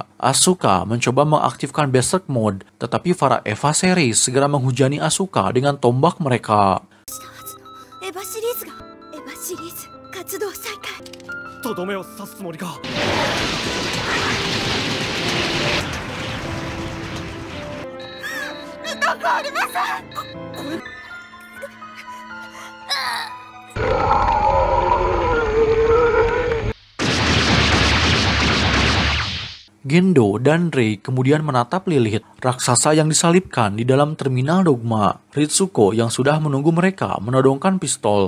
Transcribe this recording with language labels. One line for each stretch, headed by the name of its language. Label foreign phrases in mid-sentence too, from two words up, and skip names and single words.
Indonesian: Asuka mencoba mengaktifkan Berserk Mode, tetapi para Eva series segera menghujani Asuka dengan tombak mereka.
Japanese: とどめを刺すつもりか。痛くありません。これ
Indonesian: Gendo dan Rei kemudian menatap Lilith, raksasa yang disalibkan di dalam terminal dogma. Ritsuko yang sudah menunggu mereka menodongkan pistol.